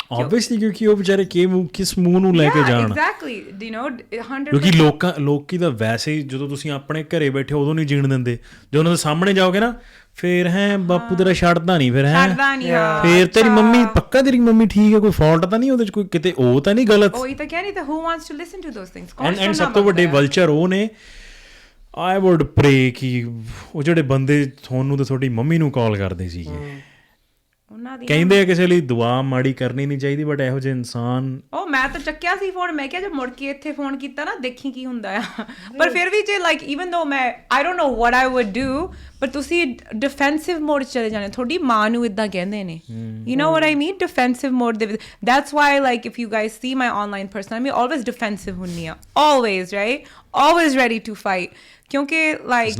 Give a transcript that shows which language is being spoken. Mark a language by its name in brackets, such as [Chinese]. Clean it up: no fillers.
[Punjabi] obviously ਕਿਉਂਕਿ ਉਹ ਵਿਚਾਰੇ ਕਿਸ ਮੂੰਹ ਨੂੰ ਲੈ ਕੇ ਜਾਣ ਐਗਜ਼ੈਕਟਲੀ ਯੂ ਨੋ 100% ਕਿਉਂਕਿ ਲੋਕੀ ਤਾਂ ਵੈਸੇ ਹੀ ਜਦੋਂ ਤੁਸੀਂ ਆਪਣੇ ਘਰੇ ਬੈਠੇ ਉਦੋਂ ਨਹੀਂ ਜੀਣ ਦਿੰਦੇ ਜਦੋਂ ਉਹਨਾਂ ਦੇ ਸਾਹਮਣੇ ਜਾਓਗੇ ਨਾ ਫਿਰ ਹੈ ਬਾਪੂ ਤੇਰਾ ਛੱਡਦਾ ਨਹੀਂ ਫਿਰ ਤੇਰੀ ਮੰਮੀ ਪੱਕਾ ਤੇਰੀ ਮੰਮੀ ਠੀਕ ਹੈ ਕੋਈ ਫਾਲਟ ਤਾਂ ਨਹੀਂ ਉਹਦੇ ਚ ਕੋਈ ਕਿਤੇ ਉਹ ਤਾਂ ਨਹੀਂ ਗਲਤ ਉਹੀ ਤਾਂ ਕਹਿ ਨਹੀਂ ਤਾਂ [English] who wants to listen to those things [Punjabi] and ਸਭ ਤੋਂ ਵੱਡੇ ਵਲਚਰ ਉਹ ਨੇ [English] I would pray [Punjabi] ਕਿ ਉਹ ਜਿਹੜੇ ਬੰਦੇ ਤੁਹਾਨੂੰ ਤੇ ਤੁਹਾਡੀ ਮੰਮੀ ਨੂੰ ਕਾਲ ਕਰਦੇ ਸੀਗੇ ਕਹਿੰਦੇ ਆ ਕਿਸੇ ਲਈ ਦੁਆ ਮਾੜੀ ਕਰਨੀ ਨਹੀਂ ਚਾਹੀਦੀ ਬਟ ਇਹੋ ਜਿਹੇ ਇਨਸਾਨ ਮੈਂ ਤਾਂ ਚੱਕਿਆ ਸੀ ਫੋਨ ਮੈਂ ਕਿਹਾ ਜੇ ਮੁੜ ਕੇ ਇੱਥੇ ਫੋਨ ਕੀਤਾ ਨਾ ਦੇਖੀ ਕੀ ਹੁੰਦਾ ਆ ਪਰ ਫਿਰ ਵੀ ਜੇ ਲਾਈਕ ਈਵਨ ਦੋ ਮੈਂ [English] I don't know what I would do [Punjabi] ਪਰ ਤੁਸੀਂ ਡਿਫੈਂਸਿਵ ਮੋਡ ਚਲੇ ਜਾਣੇ ਤੁਹਾਡੀ ਮਾਂ ਨੂੰ ਇੱਦਾਂ ਕਹਿੰਦੇ ਨੇ [English] you know what I mean [Punjabi] defensive mode ਦੇ [English] that's why like if you guys see my online person [Punjabi] ਮੈਂ ਆਲਵੇਜ਼ ਡਿਫੈਂਸਿਵ ਹੁੰਦੀ ਆ always right [English] always ready to fight [Punjabi] ਕਿਉਂਕਿ ਲਾਈਕ